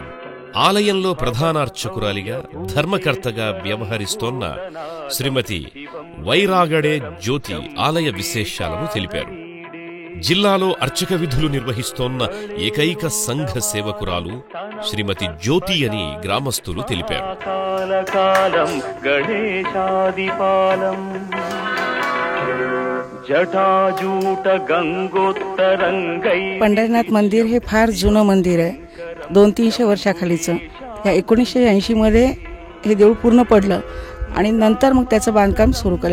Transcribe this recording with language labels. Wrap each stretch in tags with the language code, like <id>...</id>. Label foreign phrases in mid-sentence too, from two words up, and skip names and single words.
<te>ఆలయంలో ప్రధానార్చకురాలిగా ధర్మకర్తగా వ్యవహరిస్తోన్న శ్రీమతి వైరాగడే జ్యోతి ఆలయ విశేషాలను తెలిపారు. జిల్లాలో అర్చక విధులు నిర్వహిస్తోన్న ఏకైక సంఘ సేవకురాలు శ్రీమతి జ్యోతి అని గ్రామస్తులు తెలిపారు.</te> <mr>पंढरीनाथ मंदिर हे फार जुनं मंदिर आहे. 200-300 वर्षाखालीचं. या 1980 मध्ये हे देऊळ पूर्ण पडलं आणि नंतर मग त्याचं बांधकाम सुरू केलं.</mr>